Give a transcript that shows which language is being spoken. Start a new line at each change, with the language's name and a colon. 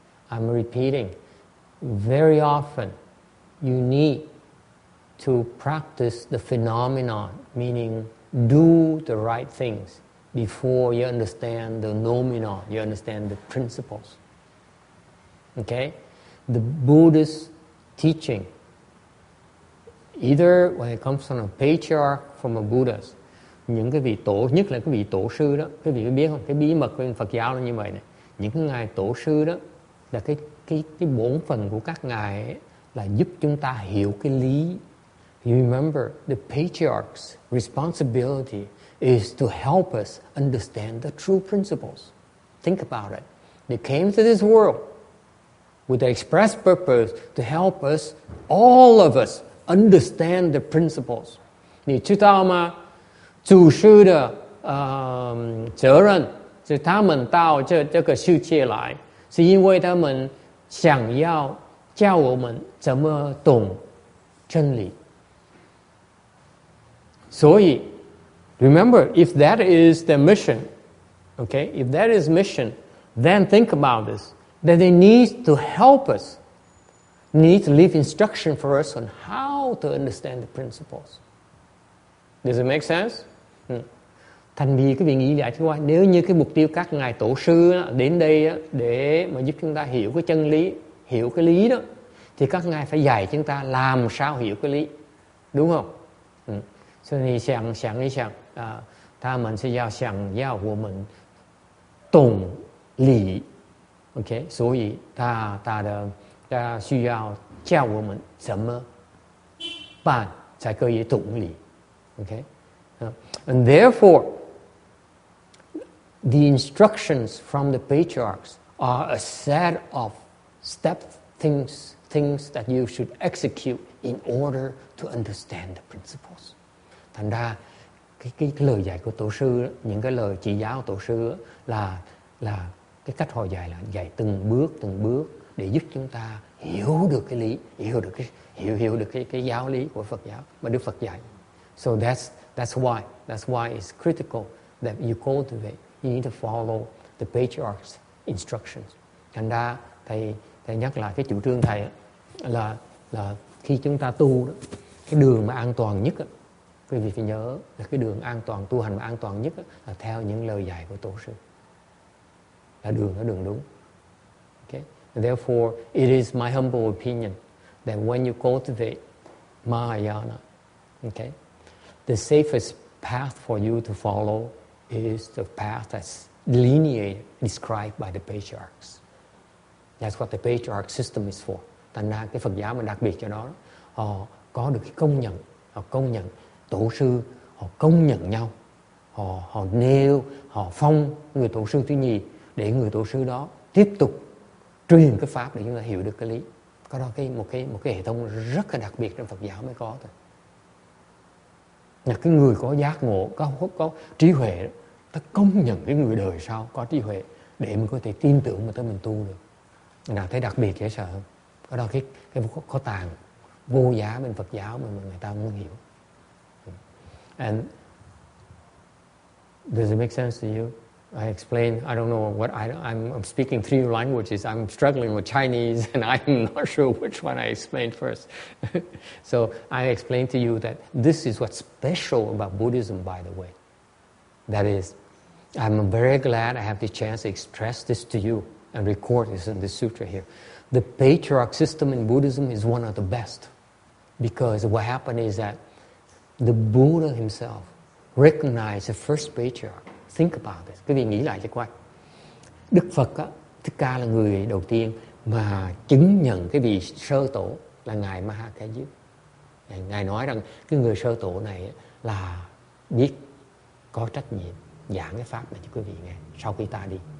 English: I'm repeating, very often you need to practice the phenomenon, meaning do the right things before you understand the nomenon, you understand the principles. Okay? The Buddhist teaching, either when it comes from a patriarch, from a Buddhist,
Vietnamese: những cái vị tổ, nhất là cái vị tổ sư đó, cái vị có biết không? Cái bí mật của Phật giáo là như vậy này. Những cái ngài tổ sư đó là cái bổn phận của các ngài ấy, là giúp chúng ta hiểu cái lý.
English: You remember, the patriarch's responsibility is to help us understand the true principles. Think about it. They came to this world with the express purpose to help us, all of us, understand the principles.
Chinese: 你知道吗？祖师的责任是他们到这个世界来，是因为他们想要教我们怎么懂真理。所以
English: remember, if that is the mission, okay, if that is mission, then think about this, that they need to help us, need to leave instruction for us on how to understand the principles. Does it make sense?
Vietnamese: Thành vì cái vị nghĩ lại chứ, nếu như cái mục tiêu các ngài tổ sư đến đây để mà giúp chúng ta hiểu cái chân lý, hiểu cái lý đó, thì các ngài phải dạy chúng ta làm sao hiểu cái lý, đúng không?
Chinese: 所以你想一想他们是想要我们懂理 ，OK？所以他需要教我们怎么办才可以懂理 ，OK？
English: And therefore, the instructions from the patriarchs are a set of things that you should execute in order to understand the principles.
Vietnamese: Thành ra cái lời dạy của tổ sư, những cái lời chỉ giáo của tổ sư là cái cách họ dạy từng bước để giúp chúng ta hiểu được cái lý, hiểu được cái giáo lý của Phật giáo mà Đức Phật dạy.
English: So that's why it's critical that you cultivate. You need to follow the patriarch's instructions.
Vietnamese: Thành ra thầy nhắc lại cái chủ trương thầy là khi chúng ta tu đó, cái đường mà an toàn nhất, quý vị phải nhớ là cái đường an toàn, tu hành mà an toàn nhất là theo những lời dạy của tổ sư. Là đường đúng. Okay?
English: And therefore, it is my humble opinion that when you cultivate Mahayana, okay, the safest path for you to follow is the path that's delineated, described by the patriarchs. That's what the patriarch system is for.
Vietnamese: Thành ra cái Phật giáo mà đặc biệt cho đó, họ có được cái công nhận tổ sư, họ công nhận nhau, họ nêu, họ phong người tổ sư thứ nhì để người tổ sư đó tiếp tục truyền cái pháp để chúng ta hiểu được cái lý. Có đó một cái hệ thống rất là đặc biệt trong Phật giáo mới có thôi. Là cái người có giác ngộ, có trí huệ, ta công nhận cái người đời sau có trí huệ để mình có thể tin tưởng mà tới mình tu được. Nào thấy đặc biệt dễ sợ không? Có đó cái có tàng vô giá bên Phật giáo mà người ta muốn hiểu.
English: And does it make sense to you? I explain, I don't know what I'm speaking 3 languages. I'm struggling with Chinese and I'm not sure which one I explained first. So I explained to you that this is what's special about Buddhism, by the way. That is, I'm very glad I have the chance to express this to you and record this in the sutra here. The patriarch system in Buddhism is one of the best, because what happened is that the Buddha himself recognized the first patriarch. Think about this.
Vietnamese: Quý vị nghĩ lại cho coi. Đức Phật á, Thích Ca là người đầu tiên mà chứng nhận cái vị sơ tổ là ngài Ma Ha Ca Diếp. Ngài nói rằng cái người sơ tổ này là biết có trách nhiệm giảng cái pháp này cho quý vị nghe sau khi ta đi.